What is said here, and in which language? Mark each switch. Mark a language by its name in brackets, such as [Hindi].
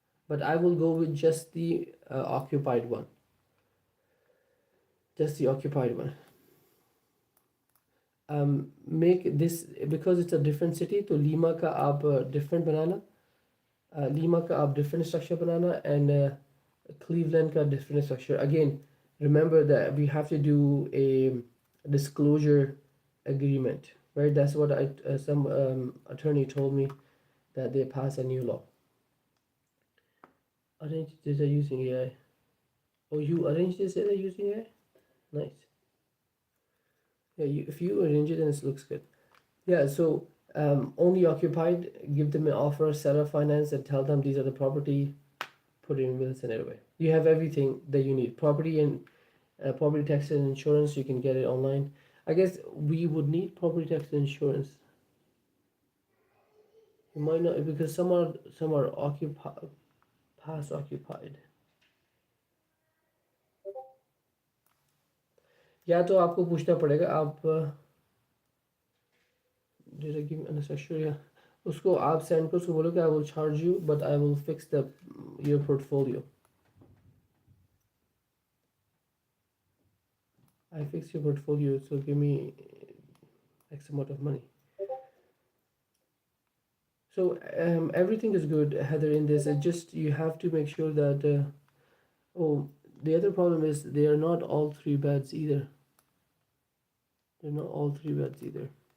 [English] But I will go with just the occupied one, just the occupied one। Make this, because it's a different city, [Hindi] तो Lima का आप different बनाना, Lima का आप different structure banana, and Cleveland का different structure. [English] Again remember that we have to do a disclosure agreement, right? That's what some attorney told me, that they pass a new law. Arrange this using AI. Oh, you arrange this using AI? Nice. Yeah, if you arrange it, then it looks good. Yeah, so only occupied, give them an offer, seller finance, and tell them these are the property, put it in will send it away. You have everything that you need. Property and property tax and insurance, you can get it online. I guess we would need property tax and insurance. You might not, because some are occupied, past occupied. [Hindi] या तो आपको पूछना पड़ेगा, आप या उसको आप send को, उसको बोलो कि [English] I will charge you but I will fix the your portfolio, I fix your portfolio, so give me X amount of money. So everything is good, Heather, in this. It just, you have to make sure that oh, the other problem is they are not all three beds either. They're not all three beds either.